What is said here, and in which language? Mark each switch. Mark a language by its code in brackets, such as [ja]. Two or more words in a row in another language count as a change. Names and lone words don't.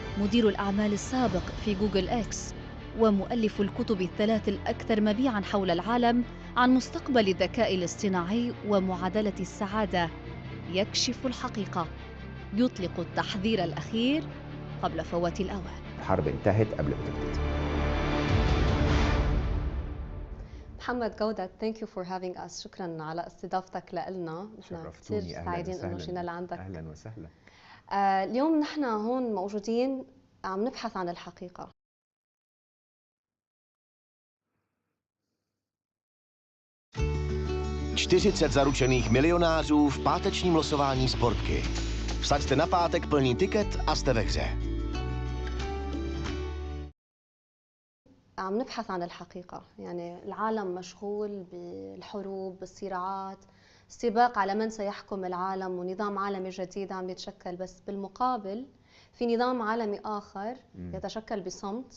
[ar] مدير الأعمال السابق في جوجل إكس ومؤلف الكتب الثلاث الأكثر مبيعاً حول العالم عن مستقبل الذكاء الاصطناعي ومعادلة السعادة يكشف الحقيقة، يطلق التحذير الأخير قبل فوات الأوان. الحرب انتهت قبل ما تبتدي. محمد جودة, [en] thank you for having us. [ar] شكرا على استضافتك لنا. نحن كثير سعيدين انه جينا لعندك. اهلا وسهلا. اليوم نحن هون موجودين عم نبحث عن الحقيقة. [cs] $40 zaručených milionářů v pátečním losování Sportky. Vsaďte na pátek plný tiket a jste ve hře. [ar] عم نبحث عن الحقيقة، يعني العالم مشغول بالحروب، بالصراعات، سباق على من سيحكم العالم ونظام عالمي جديد عم يتشكل، بس بالمقابل في نظام عالمي آخر يتشكل بصمت.